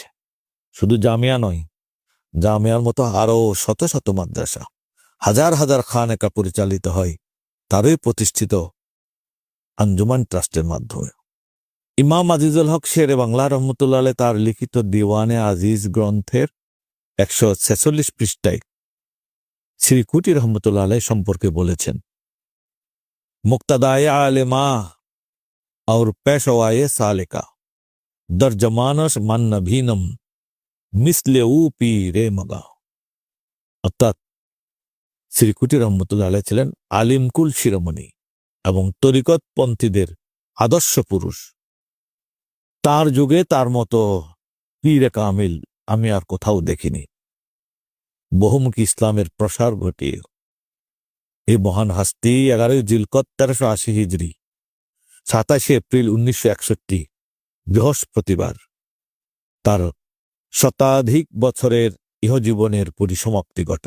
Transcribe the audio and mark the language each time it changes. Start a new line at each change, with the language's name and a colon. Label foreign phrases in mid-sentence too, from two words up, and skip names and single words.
Bangla: শুধু জামিয়া নয়, জামিয়ার মতো আরও শত শত মাদ্রাসা, হাজার হাজার খানেকা পরিচালিত হয় তারই প্রতিষ্ঠিত আঞ্জুমান ট্রাস্টের মাধ্যমে। ইমাম আজিজুল হক শেরে বাংলা
Arabic: رحمة الله عليه
Bangla: তার লিখিত দিওয়ানে আজিজ গ্রন্থের 146 পৃষ্ঠায় শ্রীকুটি
Arabic: رحمة الله عليه
Bangla: সম্পর্কে বলেছেন,
Persian: مقتدای عالمان و پیشوای سالکان در زمانش من نبینم مثل او پیر مغان.
Bangla: অর্থাৎ শ্রীকুটি
Arabic: رحمة الله عليه
Bangla: ছিলেন আলিমকুল শিরোমণি এবং তরিকতপন্থীদের আদর্শ পুরুষ। তার যুগে তার মতো
Persian: پیر کامل
Bangla: আমি আর কোথাও দেখিনি। বহুমুখী ইসলামের প্রসার ঘটিয়ে এই মহান হাস্তি 11 জিলকত 1380 হিজরি 27 এপ্রিল 1961 বৃহস্পতিবার তার শতাধিক বছরের ইহজীবনের পরিসমাপ্তি ঘটান।